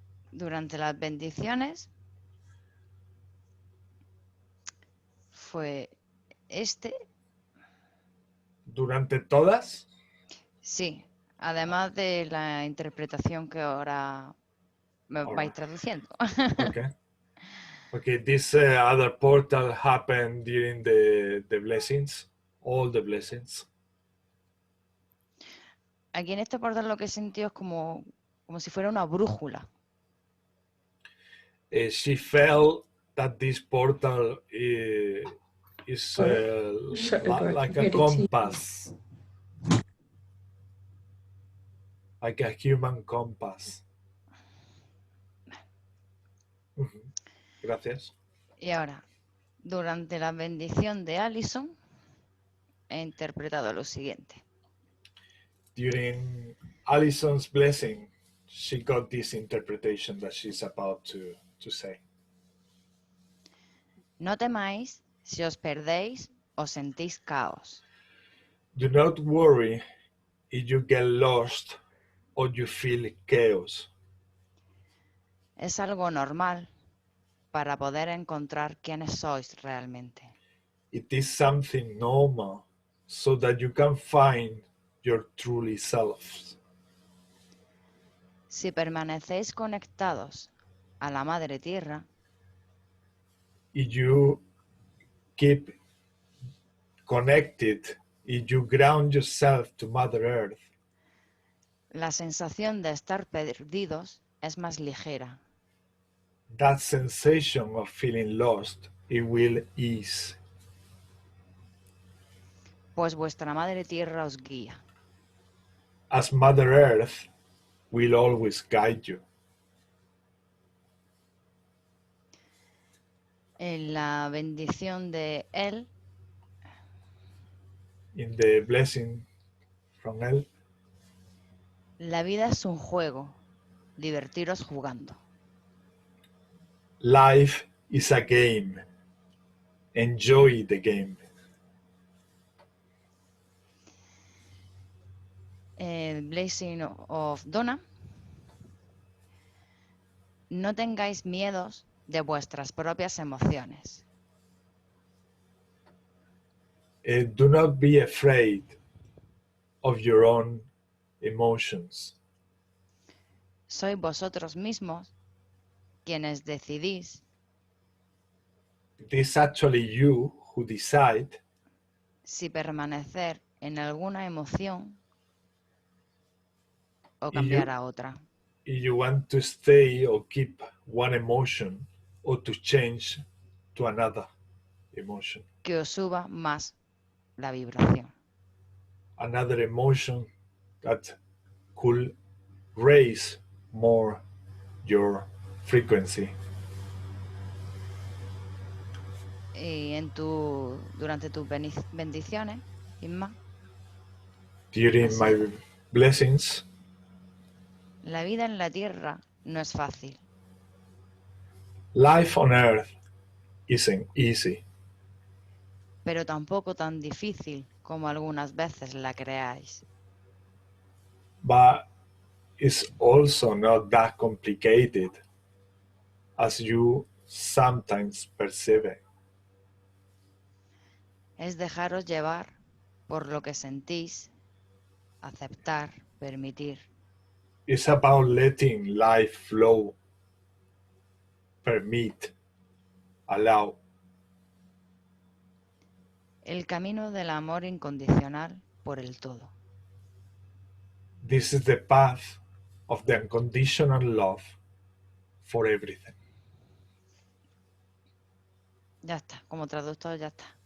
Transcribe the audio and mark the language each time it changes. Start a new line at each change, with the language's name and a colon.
Spanish: Durante las bendiciones fue este. ¿Durante todas? Sí. Además de la interpretación que ahora me vais traduciendo.
English: Okay. Okay, this other portal happened during the blessings, all the blessings.
Spanish: Aquí en este portal lo que he sentido es como si fuera una brújula.
English: She felt that this portal is like a compass, like a human compass.
Spanish: Gracias. Y ahora, durante la bendición de Allison, he interpretado lo siguiente.
English: During Allison's blessing, she got this interpretation that she's about to say.
Spanish: No temáis si os perdéis o sentís caos.
English: Do not worry if you get lost or you feel chaos.
Spanish: Es algo normal para poder encontrar quiénes sois realmente.
English: It is something normal so that you can find your truly selves.
Spanish: Si permanecéis conectados a la Madre Tierra,
English: If you keep connected, if you ground yourself to Mother Earth,
Spanish: la sensación de estar perdidos es más ligera.
English: that sensation of feeling lost, it will ease.
Spanish: Pues vuestra Madre Tierra os guía.
English: As Mother Earth will always guide you.
Spanish: En la bendición de Él,
English: In the blessing from Él,
Spanish: la vida es un juego. Divertiros jugando.
English: life is a game. Enjoy the game. Blessing of Donna.
Spanish: No tengáis miedos de vuestras propias emociones.
English: Do not be afraid of your own emotions.
Spanish: Sois vosotros mismos quienes decidís
English: It is actually you who decide
Spanish: si permanecer en alguna emoción o
English: if
Spanish: cambiar a otra.
English: you want to stay or keep one emotion or to change to another emotion.
Spanish: Que os suba más la vibración.
English: Another emotion that could raise more your frequency.
Spanish: Y durante tus bendiciones, Isma,
English: During
Spanish: Así.
English: my blessings,
Spanish: la vida en la tierra no es fácil,
English: life on earth isn't easy,
Spanish: pero tampoco tan difícil como algunas veces la creáis.
English: but it's also not that complicated as you sometimes perceive it.
Spanish: Es dejaros llevar por lo que sentís, aceptar, permitir.
English: It's about letting life flow, permit, allow.
Spanish: El camino del amor incondicional por el todo.
English: This is the path of the unconditional love for everything.
Spanish: Ya está, como traductor ya está.